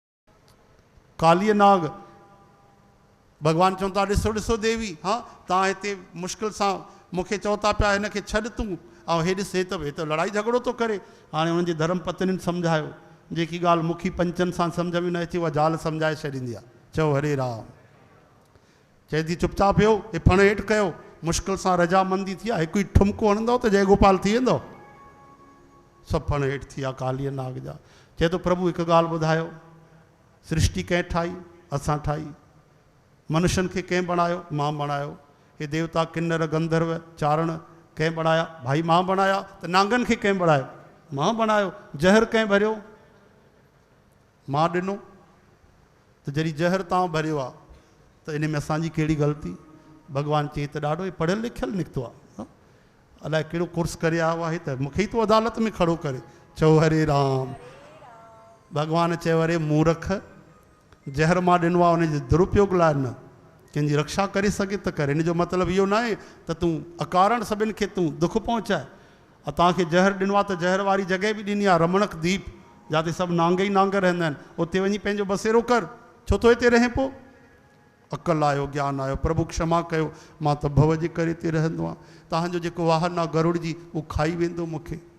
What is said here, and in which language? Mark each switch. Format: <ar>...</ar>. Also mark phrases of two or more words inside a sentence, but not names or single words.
<sd>कालीअ नाग भॻवानु चवनि था ॾिसो ॾिसो देवी हा तव्हां हिते मुश्किल सां मूंखे चओ था पिया हिनखे छॾ तूं ऐं हे ॾिस हे त लड़ाई झगड़ो थो करे हाणे हुननि जे धर्म पत्नियुनि सम्झायो जेकी ॻाल्हि मुखी पंचनि सां सम्झ में न अचे उहा ज़ाल सम्झाए छॾींदी आहे चओ हरे राम चए थी चुपचाप वियो हे फण हेठि कयो मुश्किल सां रजामंदी थी आहे हिकु ई ठुमको हणंदव त जय गोपाल थी वेंदो सभु फण हेठि थी विया कालीअ नाग जा चए थो प्रभु हिकु ॻाल्हि ॿुधायो सृष्टि कंहिं ठाही असां ठाही मनुष्यनि खे कंहिं बणायो मां बणायो हे देवता किन्नर गंधर्व चारण कंहिं बणाया भाई मां बणाया त नांगनि खे कंहिं बणायो मां बणायो ज़हर कंहिं भरियो मां ॾिनो त जॾहिं ज़हर तव्हां भरियो आहे त इन में असांजी कहिड़ी ग़लती भॻवानु चई त ॾाढो ई पढ़ियलु लिखियलु निकितो आहे अलाए कहिड़ो कोर्स करे आयो आहे त मूंखे ई तूं अदालत में खड़ो करे चओ हरे राम भॻवानु चयो अरे मूर्ख ज़हर मां ॾिनो आहे उनजे दुरुपयोग लाइ न कंहिंजी रक्षा करे सघे त करे हिन जो मतिलबु इहो न आहे त तूं अकारण सभिनि खे तूं दुख पहुचाए तव्हांखे ज़हर ॾिनो आहे त ज़हर वारी जॻह बि ॾिनी आहे रमणक दीप जिते सभु नांग ई नांग रहंदा आहिनि उते वञी पंहिंजो बसेरो कर छो थो हिते रहे पोइ अकल आयो ज्ञान आयो प्रभु क्षमा कयो मां त भव जे करे हिते रहंदो आहियां तव्हांजो जेको वाहन आहे गरुड़ जी उहो खाई वेंदो मूंखे</sd>